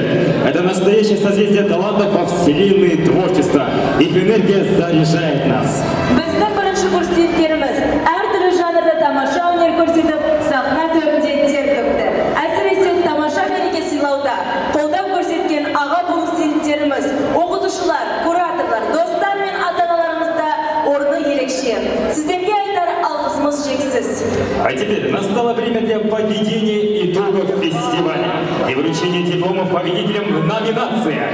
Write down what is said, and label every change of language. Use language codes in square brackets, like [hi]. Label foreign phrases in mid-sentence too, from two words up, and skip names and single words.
[ru] Это настоящее созвездие талантов во вселенной творчества. Их энергия заряжает нас. [kk] Біздің бірінші курстенттеріміз әртүрлі жанрда тамаша өнер көрсетіп, сахна төрінде тер төкті. Әсіресе тамаша мереке сыйлауда қолдау көрсеткен аға буын студенттеріміз, оқытушылар, кураторлар, достар мен ата-аналарымызда орны ерекше. Сіздерге айтар алғысымыз шексіз. [ru] А теперь настало время для подведения итогов фестиваля и вручения дипломов победителям в номинациях.